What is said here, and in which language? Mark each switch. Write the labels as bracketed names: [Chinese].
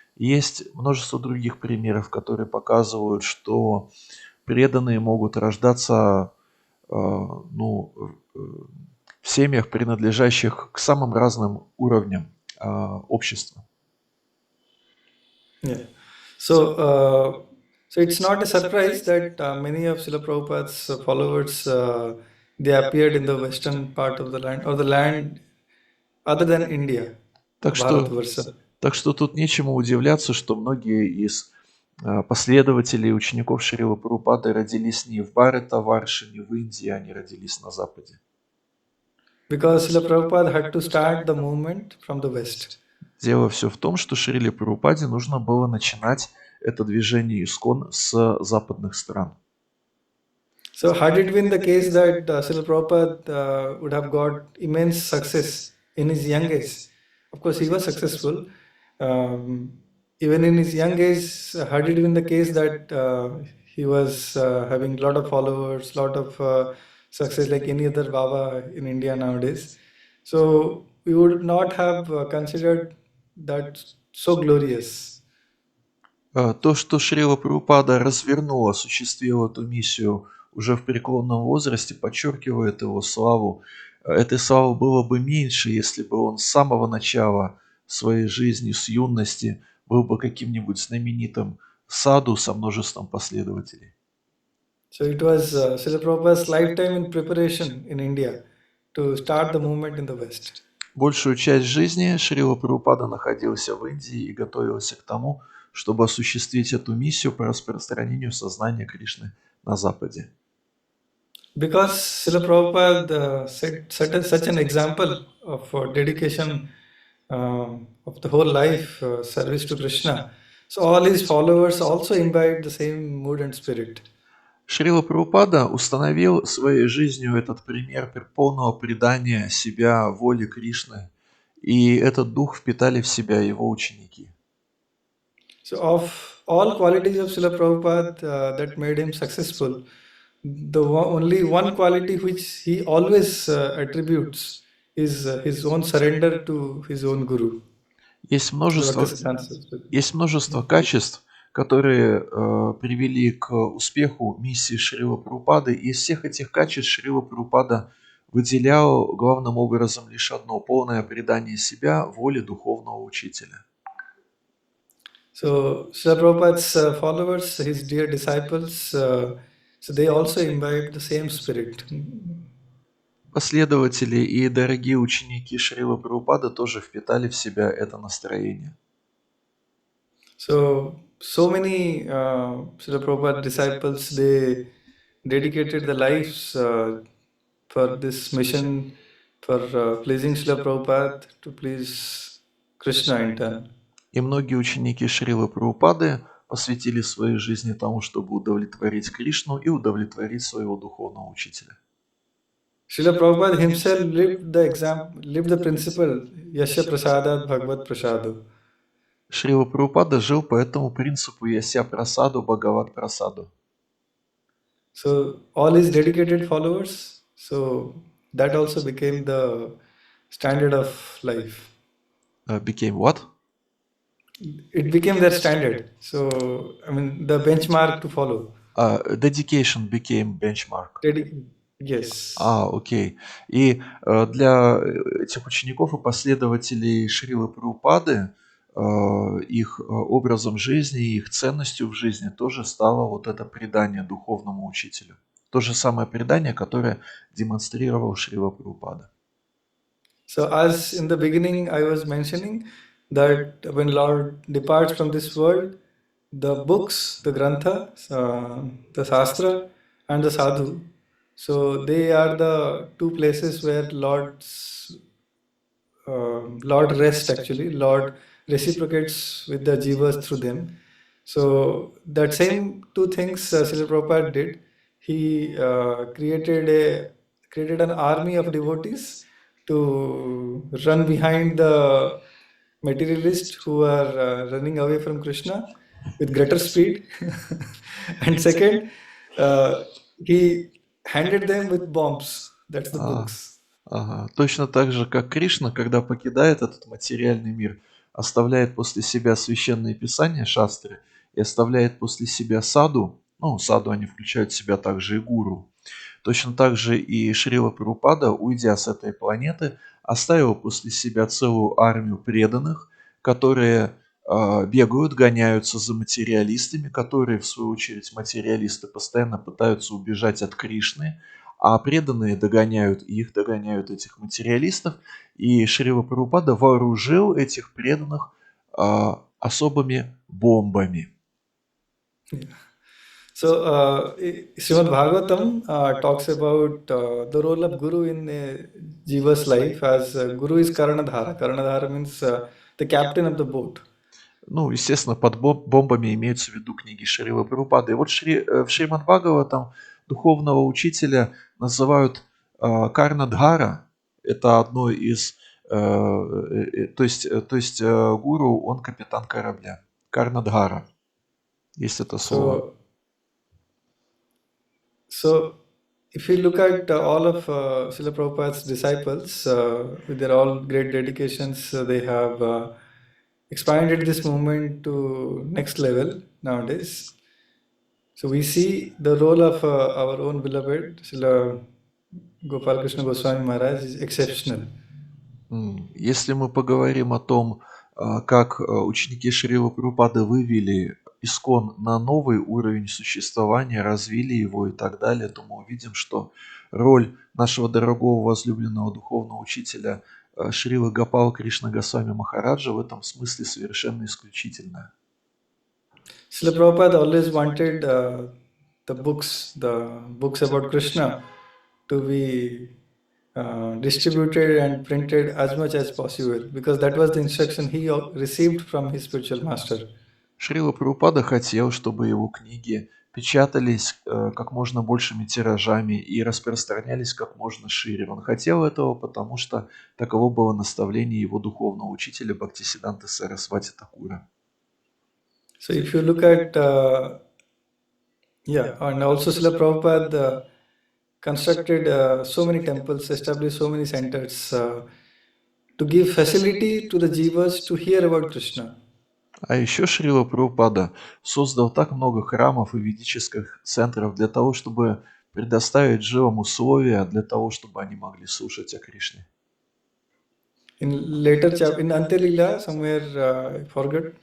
[Russian] Есть множество других примеров, которые показывают, что преданные могут рождаться ну, в семьях, принадлежащих к самым разным уровням общества. [English] Yeah. So it's not a surprise that many of Srila Prabhupada's followers they appeared in the western part of the land or the land other than India, [Russian] Так что, [English] Bharatvarsha. [Russian] так что тут нечему удивляться, что многие из последователей и учеников Шрилы Прабхупады родились не в Бхаратаварше, не в Индии, они родились на Западе. [English] Because Srila Prabhupada had to start the movement from the west. [Russian] Дело все в том, что Шриле Прабхупаде нужно было начинать это движение ИСККОН с западных стран. [English] So had it been the case that Srila Prabhupada would have got immense success in his young age, of course he was successful. Even in his young age, had it been the case that he was having a lot of followers, lot of success like any other Baba in India nowadays, so we would not have considered that so glorious. [Russian] То, что Шрила Прабхупада развернул, осуществил эту миссию уже в преклонном возрасте, подчеркивает его славу. Этой славы было бы меньше, если бы он с самого начала своей жизни, с юности, был бы каким-нибудь знаменитым саду со множеством последователей. [English] So it was Srila Prabhupada's lifetime in preparation in India to start the movement in the West. [Russian] Большую часть жизни Шрила Прабхупада находился в Индии и готовился к тому, чтобы осуществить эту миссию по распространению сознания Кришны на Западе. [English] Because Srila Prabhupada set such an example of dedication of the whole life service to Krishna, so all his followers also imbibed the same mood and spirit. [Russian] Шрила Прабхупада установил своей жизнью этот пример полного предания себя воле Кришны, и этот дух впитали в себя его ученики. [English] So of all qualities of Srila Prabhupada that made him successful, the only one quality which he always attributes is his own surrender to his own Guru. [Russian] Есть множество качеств, которые привели к успеху миссии Шрилы Прабхупады. И из всех этих качеств Шрила Прабхупада выделял главным образом лишь одно – полное предание себя воле духовного учителя. [English] So Srila Prabhupada's followers, his dear disciples, so they also imbibed the same spirit. [Russian] Последователи и дорогие ученики Шрилы Прабхупады тоже впитали в себя это настроение. [English] So many Srila Prabhupada disciples, they dedicated their lives for this mission, for pleasing Srila Prabhupada, to please Krishna in turn. [Russian] И многие ученики Шрилы Прабхупады посвятили своей жизни тому, чтобы удовлетворить Кришну и удовлетворить своего духовного учителя. [English] Srila Prabhupada himself lived the principle, [Sanskrit] Yasya Prasadat Bhagavad Prasado. [Russian] Шрила Прабхупада жил по этому принципу [Sanskrit] Яся Прасаду, Бхагават Прасаду. [English] So all his dedicated followers, so that also became the standard of life. Became what? It became their standard. So, I mean, the benchmark to follow. Dedication became benchmark. Yes. [Russian] Окей. И для этих учеников и последователей Шрилы Прабхупады их образом жизни, их ценностью в жизни тоже стало вот это предание духовному учителю. То же самое предание, которое демонстрировал Шрила Прабхупада. [English] So as in the beginning I was mentioning that when Lord departs from this world, the books, the grantha, the shastra and the sadhu, so they are the two places where Lord rests actually. Lord reciprocates with the jivas through them. So that same two things Srila Prabhupada did. He created an army of devotees to run behind the materialists who are running away from Krishna with greater speed. And second, uh, he handed them with bombs. That's the [Russian] А, [English] books. [Russian] ага. Точно так же, как Кришна, когда покидает этот материальный мир, оставляет после себя священные писания, шастры, и оставляет после себя саду, ну, саду они включают в себя также и гуру. Точно так же и Шрила Прабхупада, уйдя с этой планеты, оставил после себя целую армию преданных, которые бегают, гоняются за материалистами, которые, в свою очередь, материалисты постоянно пытаются убежать от Кришны, а преданные догоняют их, догоняют этих материалистов, и Шрила Прабхупада вооружил этих преданных особыми бомбами. [English] So, Srimad Bhagavatam talks about the role of Guru in Jiva's life as Guru is Karanadhara. Karanadhara means the captain of the boat. [Russian] Ну, естественно, под бомбами имеются в виду книги Шрилы Прабхупады. И вот в Шримад Бхагаватам духовного учителя называют Карнадхара. Это одно из... то есть гуру, он капитан корабля. Карнадхара. Есть это слово. [English] So if you look at all of Srila Prabhupada's disciples, with their all great dedications, they have expanded this movement to next level nowadays. So we see the role of our own beloved Srila Gopal Krishna Goswami Maharaj is exceptional. [Russian] Если мы поговорим о том, как ученики Шрилы Прабхупады вывели ИСККОН на новый уровень существования, развили его и так далее, то мы увидим, что роль нашего дорогого возлюбленного духовного учителя Шрилы Гопала Кришна Госвами Махараджа в этом смысле совершенно исключительная. [English] Srila Prabhupada always wanted the books about Krishna to be distributed and printed as much as possible, because that was the instruction he received from his spiritual master. [Russian] Шрила Прабхупада хотел, чтобы его книги печатались как можно большими тиражами и распространялись как можно шире. Он хотел этого, потому что таково было наставление его духовного учителя Бхактисиданты Сарасвати Такура. [English] So if you look at, and also Srila Prabhupada constructed so many temples, established so many centers to give facility to the jivas to hear about Krishna. [Russian] А еще Шрила Прабхупада создал так много храмов и ведических центров для того, чтобы предоставить живым условия для того, чтобы они могли слушать о Кришне. [English] In later chapter, in Antelila, somewhere I forgot.